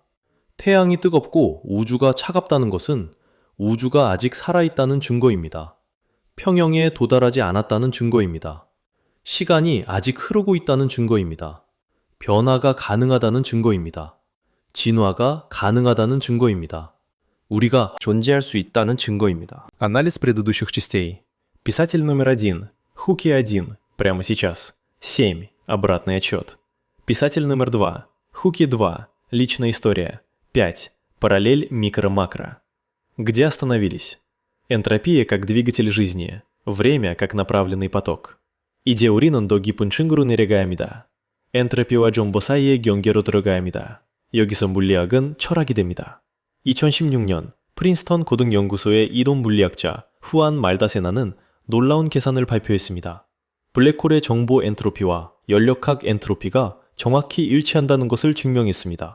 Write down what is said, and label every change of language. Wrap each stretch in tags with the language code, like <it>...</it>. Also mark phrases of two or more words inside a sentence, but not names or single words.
<ko>태양이 뜨겁고 우주가 차갑다는 것은 우주가 아직 살아있다는 증거입니다. 평형에 도달하지 않았다는 증거입니다. 시간이 아직 흐르고 있다는 증거입니다. 변화가 가능하다는 증거입니다. 진화가 가능하다는 증거입니다. 우리가 존재할 수 있다는 증거입니다.</ko> <ru>Анализ предыдущих частей. Писатель номер 1. Хуки 1. Прямо сейчас. 7. Обратный отчет. Писатель номер 2. Хуки 2. Личная история. 5. Параллель микро-макро. Где остановились? Энтропия как двигатель жизни. Время как направленный поток.</ru> <ko>이제 우리는 더 깊은 층으로 내려갑니다. 엔트로피와 존버 사이의 경계로 들어갑니다. 여기서 물리학은 철학이 됩니다. 2016년 프린스턴 고등연구소의 이론 물리학자 후안 말다세나는 놀라운 계산을 발표했습니다. 블랙홀의 정보 엔트로피와 연력학 엔트로피가 정확히 일치한다는 것을 증명했습니다.</ko>